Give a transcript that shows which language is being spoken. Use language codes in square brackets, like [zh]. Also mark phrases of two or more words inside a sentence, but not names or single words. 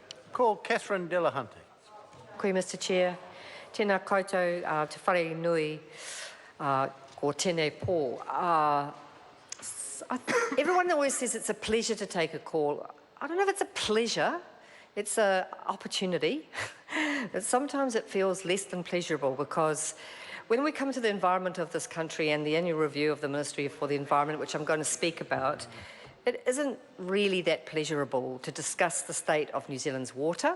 [en] Call Catherine Delahunty. Koe, Mr Chair. [mi] Tēnā koutou te whare nui ko tēnei pō. [en] Everyone always says it's a pleasure to take a call. I don't know if it's a pleasure, it's an opportunity. But sometimes it feels less than pleasurable, because when we come to the environment of this country and the annual review of the Ministry for the Environment, which I'm going to speak about, it isn't really that pleasurable to discuss the state of New Zealand's water.